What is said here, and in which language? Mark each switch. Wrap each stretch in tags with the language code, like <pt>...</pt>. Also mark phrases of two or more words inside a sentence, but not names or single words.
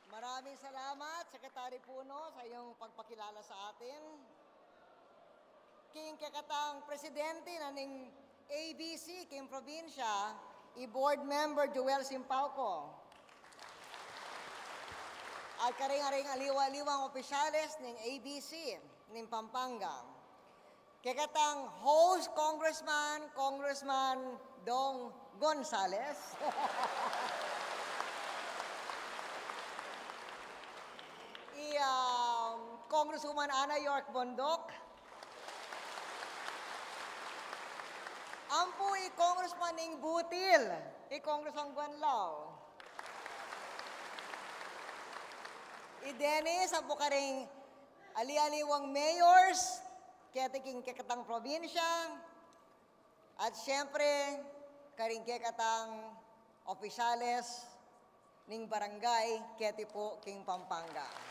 <tl>Maraming salamat, Secretary Puno, sa iyong pagpakilala sa atin.</tl> <pam>King kakatang presidente na ning ABC, King Probinsya, i-</pam> <en>board member</en> <pam>Joel Simpauco. At karing-aring aliwa-aliwang opisyales ng ABC, ng Pampanga. Kakatang host Congressman Dong Gonzales. Congresswoman Ana York Bondok. Ampo Congressman Ning Butil, Congressman Guanlao. Dennis, ampo karing ali-aliwang mayors, ketiking kakatang probinsya, at siyempre, karing kakatang opisyales ning barangay, keti po King Pampanga.</pam>